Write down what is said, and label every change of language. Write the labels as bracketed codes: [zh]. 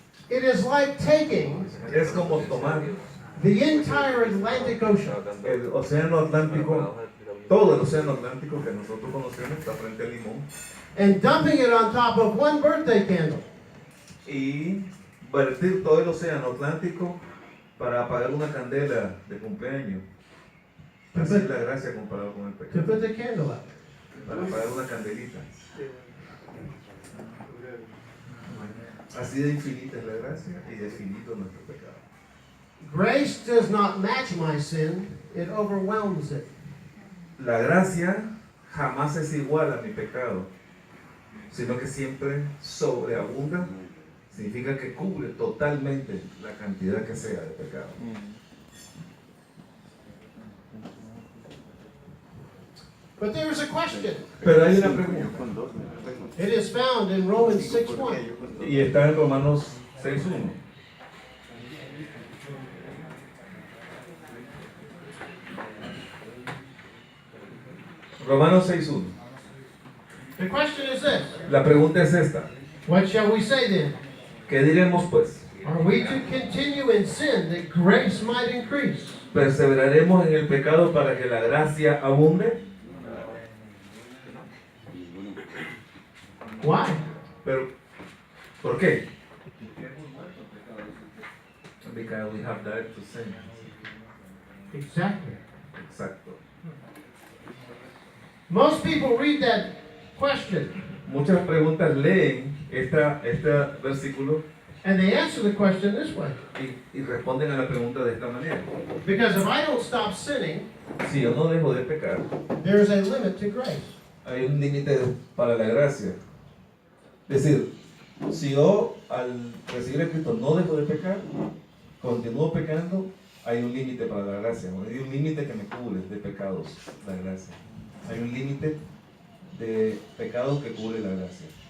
[en] It is like taking [es] Es como tomar [en] the entire Atlantic Ocean [es] el océano Atlántico, todo el océano Atlántico que nosotros conocemos, está frente al limón, [en] and dumping it on top of one birthday candle. [es] y vertir todo el océano Atlántico para apagar una candela de cumpleaños. Así es la gracia comparado con el [en] To [es] pecado. [en] put the candle out. [es] Para apagar una candelita. Así de infinita es la gracia y de finito nuestro pecado. [en] Grace does not match my sin, it overwhelms it. [es] La gracia jamás es igual a mi pecado, sino que siempre sobreabunda. Significa que cubre totalmente la cantidad que sea de pecado. [en] But there is a question. [es] Pero hay una pregunta, [en] It is found in Romans 6:1. [es] y está en Romanos 6.1. Romanos 6.1. [en] The question is this. [es] La pregunta es esta. [en] What shall we say then? [es] ¿Qué diremos pues? [en] Are we to continue in sin that grace might increase? [es] ¿Perseveraremos en el pecado para que la gracia abunde? [en] Why? [es] Pero, ¿por qué? [en] Because we have died to sin. Exactly. [es] Exacto. [en] Most people read that question [es] Muchas preguntas leen este versículo [en] and they answer the question this way. [es] y responden a la pregunta de esta manera. [en] Because if I don't stop sinning, [es] Si yo no dejo de pecar, [en] there is a limit to grace. [es] hay un límite para la gracia. Es decir, si yo al recibir a Cristo no dejo de pecar, continúo pecando, hay un límite para la gracia. Hay un límite que me cubre de pecados, la gracia. Hay un límite de pecados que cubre la gracia.